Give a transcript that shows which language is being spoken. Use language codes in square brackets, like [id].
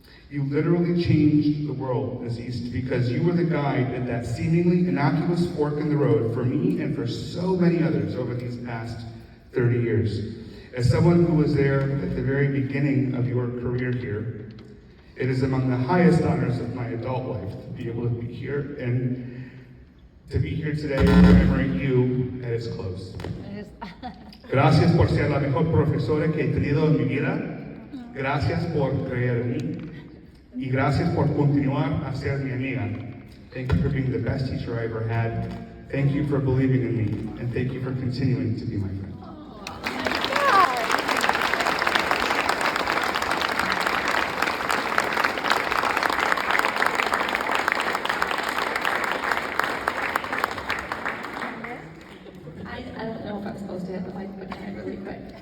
[en] You literally changed the world, Ms. East, because you were the guide at that seemingly innocuous fork in the road for me and for so many others over these past 30 years. As someone who was there at the very beginning of your career here, it is among the highest honors of my adult life to be able to be here and to be here today remembering you at its close. [es] Gracias por ser la mejor profesora que he tenido en mi vida. Gracias por creer en mí. Y gracias por continuar a ser mi amiga. [en] Thank you for being the best teacher I ever had. Thank you for believing in me. And thank you for continuing to be my friend. I don't know if I'm supposed to have the mic, but can I really quick?